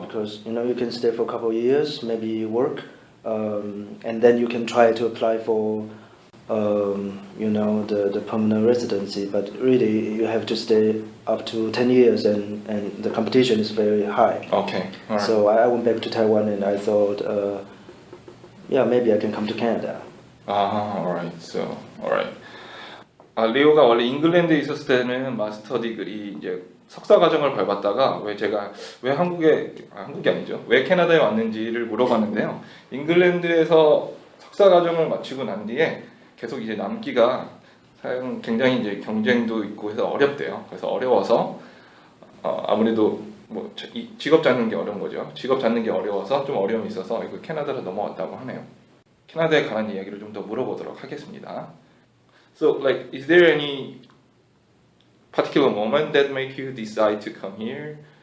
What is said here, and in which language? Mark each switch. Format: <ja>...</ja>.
<en>Because you can stay for a couple of years, maybe work, and then you can try to apply for the permanent residency. But really, you have to stay up to 10 years, and the competition is very high. Okay. All right. So I went back to Taiwan, and I thought, maybe I can come to Canada. alright. So, alright.</en> <ko>리오가 원래 잉글랜드에 있었을 때는 마스터 디그리 이제 석사 과정을 밟았다가 왜 한국이 아니죠. 왜 캐나다에 왔는지를 물어봤는데요. 잉글랜드에서 석사 과정을 마치고 난 뒤에 계속 이제 남기가 굉장히 이제 경쟁도 있고 해서 어렵대요. 그래서 어려워서 아무래도 뭐 직업 잡는 게 어려운 거죠. 직업 잡는 게 어려워서 좀 어려움이 있어서 이거 캐나다로 넘어왔다고 하네요. 캐나다에 관한 이야기를 좀 더 물어보도록 하겠습니다.</ko> <en>So, like, is there any particular moment that make you decide to come here?</en>